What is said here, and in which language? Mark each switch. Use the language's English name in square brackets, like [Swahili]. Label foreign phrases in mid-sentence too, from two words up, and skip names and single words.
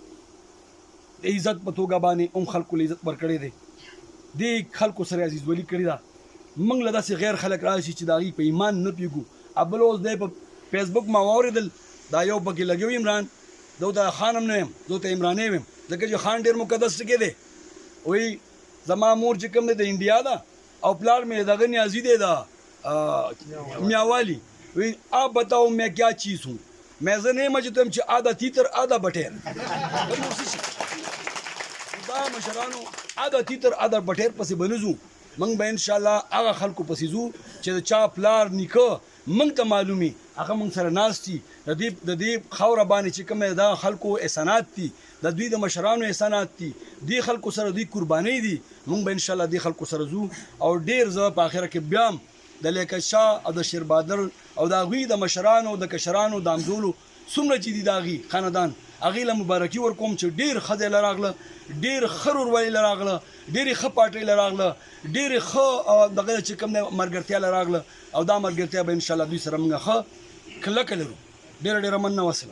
[Pashto] د عزت په توګه باندې هم خلکو له عزت ورکړی دی دې خلکو سره عزیز ولی کړي ده موږ له داسې غیر خلک راشي چې د هغې په ایمان نه پوهېږو بل اوس دی په فیسبوک ما واورېدل دا یو پکې لګیو عمران زه ورته خان هم نه یم زه ورته عمرانې یم ځکه چې خان ډېر مقدس ټکی دی وایي زما مور چې کوم دی د انډیا ده او پلار مې دغه نیازي دی د میاوالی وی [Urdu] آپ بتاؤ میں کیا چیز ہوں میں زنے مجتم [Pashto] چې [Urdu] آدھا تیتر آدھا بټیر [Pashto] دا مشرانو [Urdu] آدھا تیتر آدھا بټیر [Pashto] پسې بنزو موږ به انشاءالله هغه خلکو پسې ځو چې د چا پلار نیکه موږ ته معلومي هغه موږ سره ناست دي د دې خاوره باندې چې کوم دا خلکو احسانات دي د دوی د مشرانو احسانات دي دې خلکو سره دوی قربانۍ دي موږ به انشاءالله دې خلکو سره ځو او ډېر زه په آخره کې بیا هم د لیاقت شاه او د شیر بهادر او د هغوی د مشرانو د کشرانو د همزولو څومره چې دي د هغې خاندان هغې له مبارکي ورکوم چې ډېر ښه ځای له راغله ډېر ښه ورورولي له راغله ډېرې ښه پارټۍ له راغله ډېرې ښه دغه چې کوم دی ملګرتیا له راغله او دا ملګرتیا به انشاءالله دوی سره موږ ښه کلکه لرو ډېره ډېره مننه وسلام